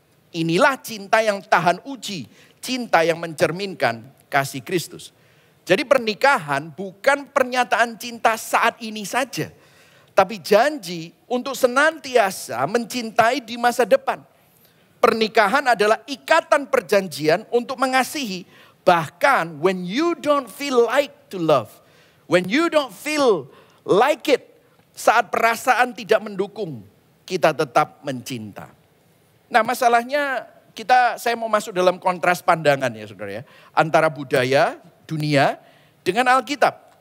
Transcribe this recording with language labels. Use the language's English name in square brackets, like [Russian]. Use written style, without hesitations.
[Indonesian] Inilah cinta yang tahan uji, cinta yang mencerminkan kasih Kristus. Jadi pernikahan bukan pernyataan cinta saat ini saja. Tapi janji untuk senantiasa mencintai di masa depan. Pernikahan adalah ikatan perjanjian untuk mengasihi. Bahkan [English] when you don't feel like to love. When you don't feel like it. [Indonesian] Saat perasaan tidak mendukung. Kita tetap mencinta. Nah masalahnya saya mau masuk dalam kontras pandangan ya saudara ya. Antara budaya dunia dengan Alkitab.